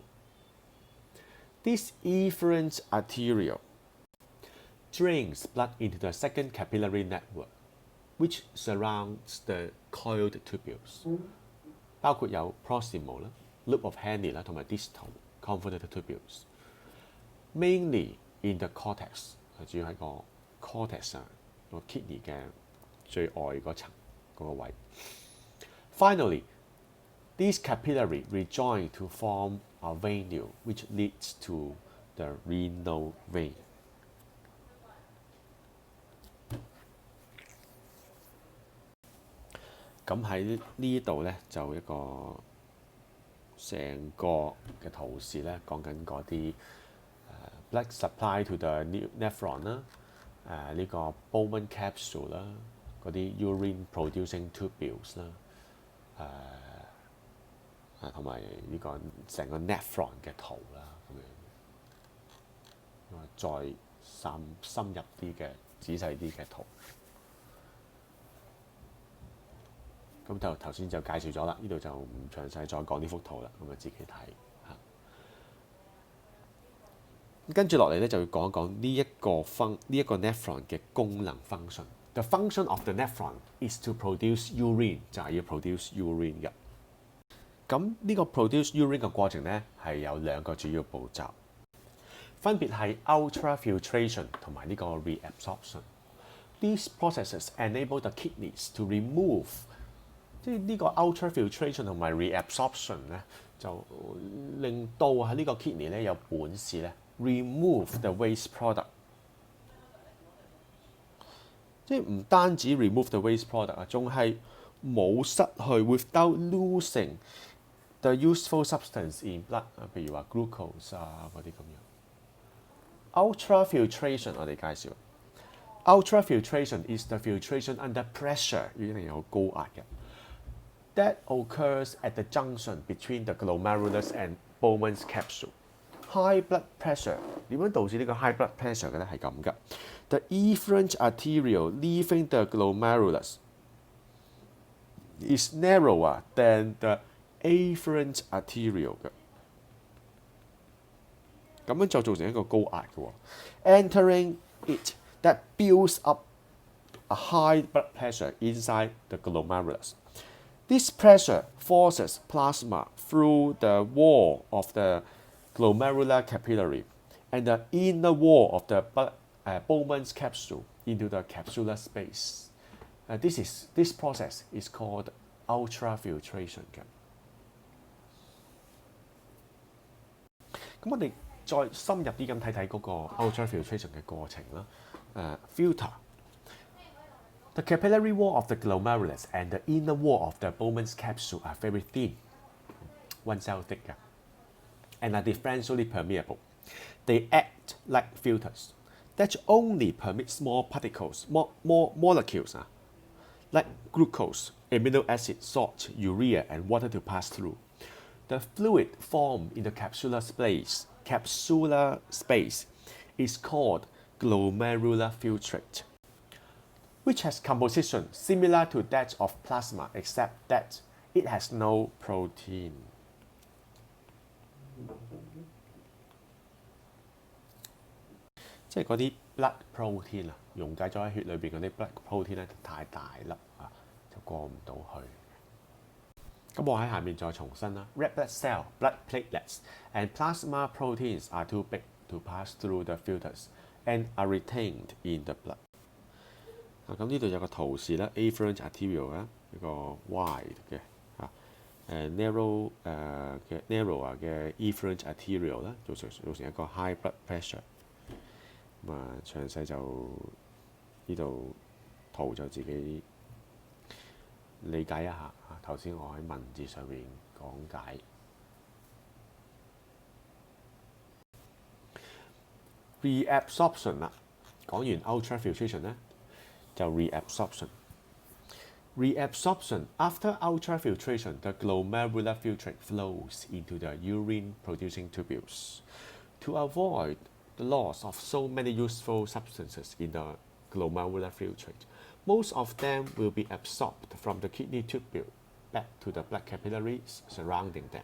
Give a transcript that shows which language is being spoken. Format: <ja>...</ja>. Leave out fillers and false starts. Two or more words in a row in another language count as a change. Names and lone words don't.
<en>This efferent arteriole drains blood into the second capillary network, which surrounds the coiled tubules，</en> <yue>包括有</yue> <en>proximal 啦、loop of Henle</en> <yue>啦同埋</yue> <en>distal convoluted tubules。Mainly in the cortex，</en> <yue>主要喺個 cortex 個 kidney 嘅最外嗰層嗰個位。</yue> <en>Finally, these capillary rejoin to form a venule, which leads to the renal vein。</en> <yue>咁喺呢度咧就一個成個嘅圖示咧，講緊嗰啲</yue> <en>blood supply to the nephron</en> <yue>啦，呢個</yue> <en>Bowman capsule</en> <yue>啦，嗰啲</yue> <en>urine producing tubules</en> <yue>啦，同埋呢個成個 nephron 嘅圖啦，咁樣再深入啲嘅仔細啲嘅圖。咁就頭先就介紹咗啦，呢度就唔詳細再講呢幅圖啦，咁啊自己睇嚇。跟住落嚟咧就要講一講呢一個 nephron 嘅功能 function。</yue> <en>The function of the nephron is to produce urine，</en> <yue>就係要</yue> <en>produce urine</en> <yue>嘅。咁呢個</yue> <en>produce urine</en> <yue>嘅過程咧係有兩個主要步驟，分別係 ultrafiltration 同埋呢個 reabsorption。</yue> <en>These processes enable the kidneys to remove，</en> <yue>即係呢個 ultrafiltration 同埋 reabsorption 咧，就令到喺呢個 kidney 咧有本事咧</yue> <en>remove the waste product。</en> <yue>即係唔單止</yue> <en>remove the waste product</en> <yue>啊，仲係冇失去</yue> <en>without losing the useful substance in blood</en> <yue>啊，譬如話 glucose 啊嗰啲咁樣。Ultrafiltration 我哋介紹。</yue> <en>Ultrafiltration is the filtration under pressure，</en> <yue>一定有高壓嘅。</yue> <en>That occurs at the junction between the glomerulus and Bowman's capsule. High blood pressure</en> <yue>點樣導致呢個</yue> <en>high blood pressure</en> <yue>嘅咧？係咁嘅。</yue> <en>The efferent arteriole leaving the glomerulus is narrower than the afferent arteriole 嘅。</en> <yue>咁樣就造成一個高壓嘅喎。</yue> <en>Entering it that builds up a high blood pressure inside the glomerulus. This pressure forces plasma through the wall of the glomerular capillary and the inner wall of the Bowman's capsule into the capsular space. This process is called ultrafiltration 嘅。</en> <yue>咁我哋再深入啲咁睇睇嗰個 ultrafiltration 嘅過程啦。Filter.</yue> <en>The capillary wall of the glomerulus and the inner wall of the Bowman's capsule are very thin, 1 cell thick, and are differentially permeable. They act like filters that only permit small particles, molecules, like glucose, amino acid, salt, urea, and water to pass through. The fluid formed in the capsular space is called glomerular filtrate, which has composition similar to that of plasma except that it has no protein.</en> <yue>即係嗰啲</yue> <en>blood protein</en> <yue>啊，溶解咗喺血裏邊嗰啲</yue> <en>blood protein</en> <yue>咧太大粒啊，就過唔到去。咁我喺下面再重申啦</yue> <en>，red blood cell, blood platelets, and plasma proteins are too big to pass through the filters and are retained in the blood。</en> <yue>咁呢度有個圖示啦 ，</yue> <en>afferent arteriole</en> <yue>啦，一個 wide 嘅narrow 嘅 narrower 嘅</yue> <en>efferent arteriole</en> <yue>啦，造成一個</yue> <en>high blood pressure。</en> <yue>咁啊，詳細就呢度圖就自己理解一下嚇。頭先我喺文字上面講解。</yue> <en>Reabsorption</en> <yue>啦，講完</yue> <en>ultrafiltration</en> <yue>咧，就</yue> <en>reabsorption。Reabsorption after ultrafiltration, the glomerular filtrate flows into the urine-producing tubules. To avoid the loss of so many useful substances in the glomerular filtrate, most of them will be absorbed from the kidney tubule back to the blood capillaries surrounding them.</en>